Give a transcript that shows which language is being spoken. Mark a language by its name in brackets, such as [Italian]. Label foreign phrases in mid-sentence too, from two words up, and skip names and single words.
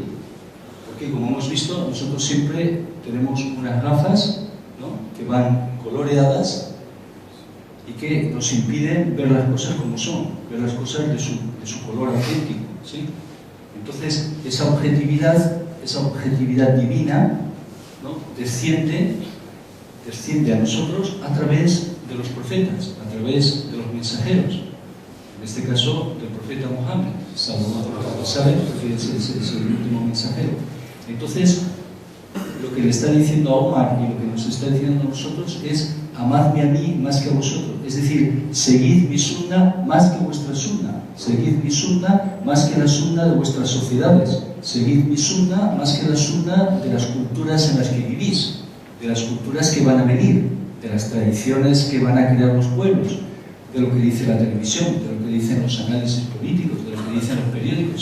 [Spanish] Porque, como hemos visto, nosotros siempre tenemos unas gafas, ¿no?, que van coloreadas y que nos impiden ver las cosas como son, ver las cosas de su color auténtico, ¿sí? Entonces, esa objetividad divina, ¿no?, desciende a nosotros a través de los profetas, a través de los mensajeros. En este caso, del profeta Muhammad, [Arabic] صلى الله عليه وسلم, [Spanish] porque es el último mensajero. Entonces, lo que le está diciendo a Omar y lo que nos está diciendo a nosotros es amadme a mí más que a vosotros. es decir, seguid mi sunna más que vuestra sunna, seguid mi sunna más que la sunna de vuestras sociedades, seguid mi sunna más que la sunna de las culturas en las que vivís, de las culturas que van a venir, de las tradiciones que van a crear los pueblos, de lo que dice la televisión, de lo que dicen los análisis políticos, de lo que dicen los periódicos.